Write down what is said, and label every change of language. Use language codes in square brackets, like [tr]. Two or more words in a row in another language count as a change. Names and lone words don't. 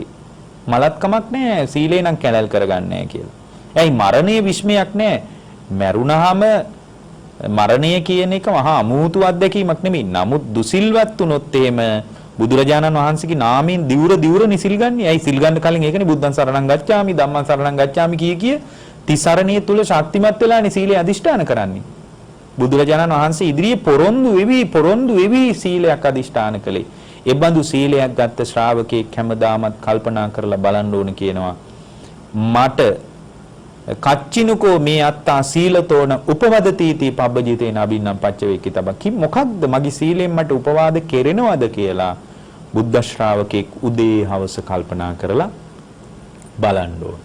[si] මලත් කමක් නැහැ සීලේ නම් කැළැල් කරගන්නේ නැහැ කියලා. ඇයි මරණයේ විශ්මයක් නැහැ. මරුණාම මරණය කියන එක මහා අමුතු අත්දැකීමක් නෙමෙයි. නමුත් දුසිල්වත් වුණොත් එහෙම බුදුරජාණන් වහන්සේගේ නාමයෙන් දිවුර නිසිල් ගන්න. ඇයි සිල් ගන්න කලින් ඒකනේ [pi] බුද්ධං සරණං ගච්ඡාමි ධම්මං සරණං ගච්ඡාමි [si] කිය තිසරණිය තුල ශක්තිමත් වෙලානේ සීලය අදිෂ්ඨාන කරන්නේ. බුදුරජාණන් වහන්සේ ඉදිරියේ පොරොන්දු වෙවි සීලයක් අදිෂ්ඨාන කළේ. ඒ බඳු සීලයක් ගත්ත ශ්‍රාවකෙක් හැමදාමත් කල්පනා කරලා බලන්න ඕන කියනවා. මට [pi] කච්චිනුකෝ මේ අත්තා සීලතෝන උපවදතිති පබ්බජිතේ නබින්නම් පච්චවේක්කිතබ්බං [si] කි මොකක්ද මගේ සීලයෙන් මට උපවාද කෙරෙනවද කියලා බුද්ධ ශ්‍රාවකෙක් උදේ හවස කල්පනා කරලා බලන්න ඕන.